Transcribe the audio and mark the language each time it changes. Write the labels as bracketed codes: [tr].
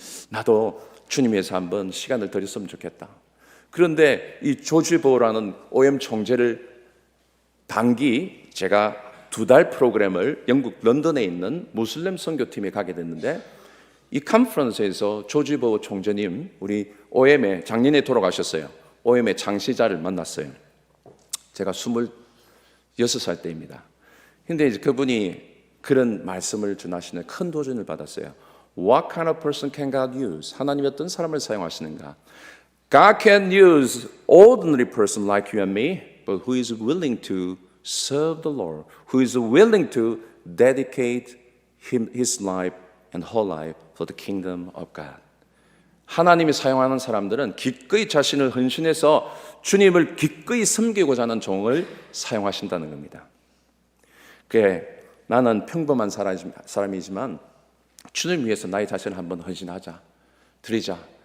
[ko] 나도 주님 위해서 한번 시간을 들였으면 좋겠다. 그런데 이 조지 보우라는 OM 총재를 단기 제가 2달 프로그램을 영국 런던에 있는 무슬림 선교팀에 가게 됐는데 이 컨퍼런스에서 조지 보우 총재님 우리 OM의 작년에 돌아가셨어요. OM의 장시자를 만났어요. 제가 26살 때입니다. 근데 이제 그분이 그런 말씀을 전하시는 큰 도전을 받았어요. [en] What kind of person can God use? [ko] 하나님이 어떤 사람을 사용하시는가? [en] God can use ordinary person like you and me, but who is willing to serve the Lord, who is willing to dedicate his life and whole life for the kingdom of God. [ko] 하나님이 사용하는 사람들은 기꺼이 자신을 헌신해서 주님을 기꺼이 섬기고자 하는 종을 사용하신다는 겁니다. 그래, 나는 평범한 사람이지만 주님 위해서 나의 자신을 한번 헌신하자, 드리자.